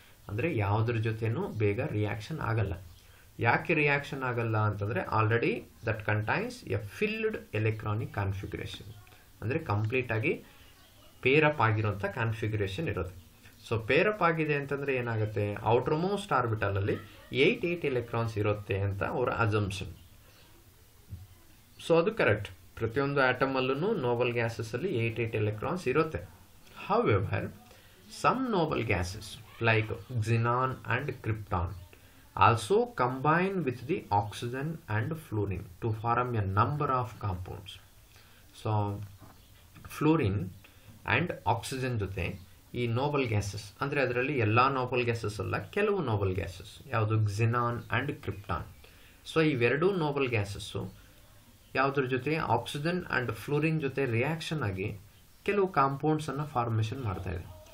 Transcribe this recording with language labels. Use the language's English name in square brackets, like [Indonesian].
[Kannada] ಅಂದರೆ ಯಾವುದ್ರ ಜೊತೆನೂ ಬೇಗ ರಿಯಾಕ್ಷನ್ ಆಗಲ್ಲ. ಯಾಕೆ ರಿಯಾಕ್ಷನ್ ಆಗಲ್ಲ ಅಂತಂದರೆ already [English] that contains a filled electronic configuration, [Kannada] ಅಂದರೆ ಕಂಪ್ಲೀಟಾಗಿ ಪೇರಪ್ ಆಗಿರೋಂಥ ಕಾನ್ಫಿಗರೇಷನ್ ಇರೋದು. ಸೊ ಪೇರಪ್ ಆಗಿದೆ ಅಂತಂದರೆ ಏನಾಗುತ್ತೆ, ಔಟರ್ ಮೋಸ್ಟ್ ಆರ್ಬಿಟಲಲ್ಲಿ 8 ಎಲೆಕ್ಟ್ರಾನ್ಸ್ ಇರುತ್ತೆ ಅಂತ ಅವರ ಅಸಂಪ್ಷನ್. ಸೊ ಅದು ಕರೆಕ್ಟ್. ಪ್ರತಿಯೊಂದು ಆಟಮಲ್ಲೂ ನೋಬಲ್ ಗ್ಯಾಸಸ್ಸಲ್ಲಿ 8 ಎಲೆಕ್ಟ್ರಾನ್ಸ್ ಇರುತ್ತೆ. [English] However, some noble gases like xenon and krypton also combine with the oxygen and fluorine to form a number of compounds. [Kannada] So fluorine and oxygen ಜೊತೆ ಈ Nobel gases, ಅಂದರೆ ಅದರಲ್ಲಿ ಎಲ್ಲ Nobel gases ಅಲ್ಲ, ಕೆಲವು Nobel gases, ಯಾವುದು xenon and krypton. So ಇವೆರಡೂ Nobel gases ಯಾವುದ್ರ ಜೊತೆ ಆಕ್ಸಿಜನ್ ಆ್ಯಂಡ್ ಫ್ಲೂರಿನ್ ಜೊತೆ ರಿಯಾಕ್ಷನ್ ಆಗಿ ಕೆಲವು ಕಾಂಪೌಂಡ್ಸನ್ನು ಫಾರ್ಮೇಷನ್ ಮಾಡ್ತಾ ಇದೆ.